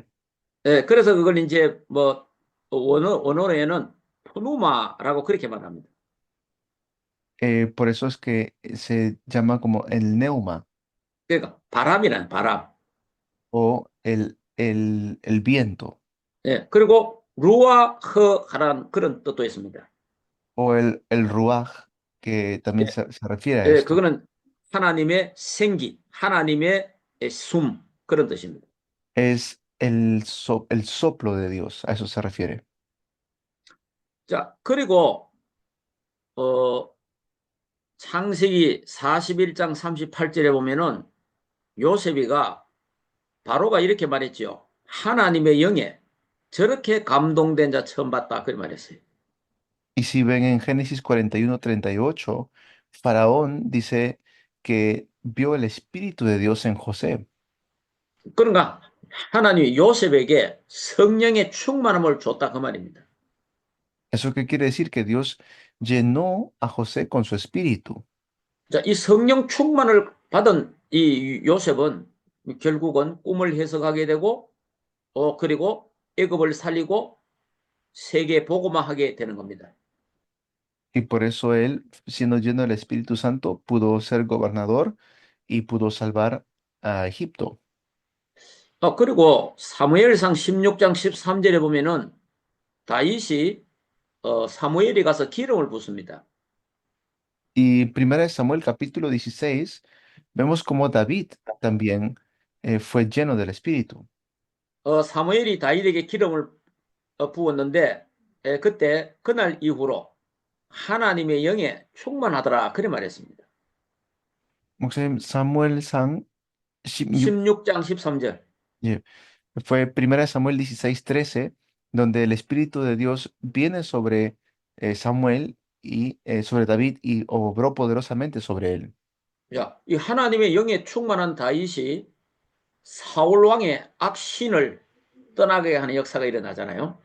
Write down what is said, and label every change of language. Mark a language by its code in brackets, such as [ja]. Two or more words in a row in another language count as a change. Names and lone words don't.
[ko] 예, 그래서 그걸 이제 뭐 원어에는 푸누마라고 그렇게 말합니다. [es] Por eso es que se llama como el neuma [ko] 그러니까 바람이란 바람. [es] o el viento [ko] 예, 그리고 루아흐라는 그런 뜻도 있습니다. [es] o el ruaj, que también se refiere a [ko] 예, [es] esto. [ko] 그거는 하나님의 생기, 하나님의 숨 그런 뜻입니다. [es] Es el soplo de Dios, a eso se refiere. [ko] 자, 그리고 어, 창세기 41장 38절에 보면은 요셉이가 바로가 이렇게 말했지요. 하나님의 영에 저렇게 감동된 자 처음 봤다. 그렇게 말했어요. [es] Y si ven en Génesis 41:38, Faraón dice que vio el Espíritu de Dios en José. [ko] 그러니까 하나님이 요셉에게 성령의 충만함을 줬다 그 말입니다. [es] ¿Eso qué quiere decir? Que Dios llenó a José con su espíritu. [ko] 자, 이 성령 충만을 받은 이 요셉은 결국은 꿈을 해석하게 되고 그리고 애굽을 살리고 세계 복음화하게 되는 겁니다. [es] Y por eso él, siendo lleno del Espíritu Santo, pudo ser gobernador y pudo salvar a Egipto. [ko] 그리고 사무엘상 16장 13절에 보면은 다윗이 사무엘이 가서 기름을 붓습니다. [es] Y primera de Samuel capítulo 16, vemos como David también fue lleno del Espíritu. [ko] 사무엘이 다윗에게 기름을 부었는데 그때 그날 이후로 하나님의 영에 충만하더라 그래 말했습니다. Samuel San, Shim- 16장 13절. [es] eh, fue primera de Samuel 16:13, donde el Espíritu de Dios viene sobre Samuel y sobre David y obró poderosamente sobre él. [ko] 야, 이 하나님의 영에 충만한 다윗이 사울 왕의 악신을 떠나게 하는 역사가 일어나잖아요.